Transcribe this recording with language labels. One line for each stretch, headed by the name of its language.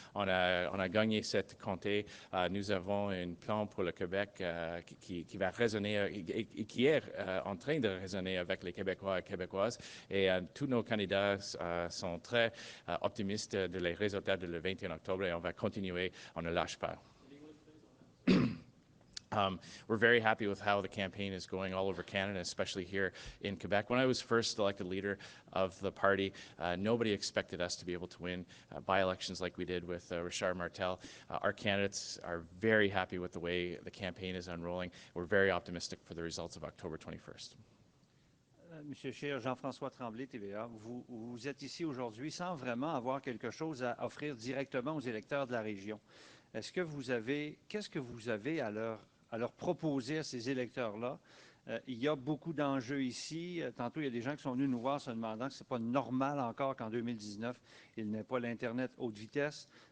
French: On a gagné cette comté. Nous avons un plan pour le Québec qui va résonner et qui est en train de résonner avec les Québécois et Québécoises. Et tous nos candidats sont très optimistes de les résultats de le 21 octobre et on va continuer, on ne lâche pas.
English: We're very happy with how the campaign is going all over Canada, especially here in Quebec. When I was first elected leader of the party, nobody expected us to be able to win by-elections like we did with Richard Martel. Our candidates are very happy with the way the campaign is unrolling. We're very optimistic for the results of October 21st.
French: Monsieur Scheer, Jean-François Tremblay, TVA, vous êtes ici aujourd'hui sans vraiment avoir quelque chose à offrir directement aux électeurs de la région. Qu'est-ce que vous avez à leur proposer à ces électeurs-là? Il y a beaucoup d'enjeux ici. Tantôt, il y a des gens qui sont venus nous voir se demandant que ce n'est pas normal encore qu'en 2019, il n'y ait pas l'Internet haute vitesse.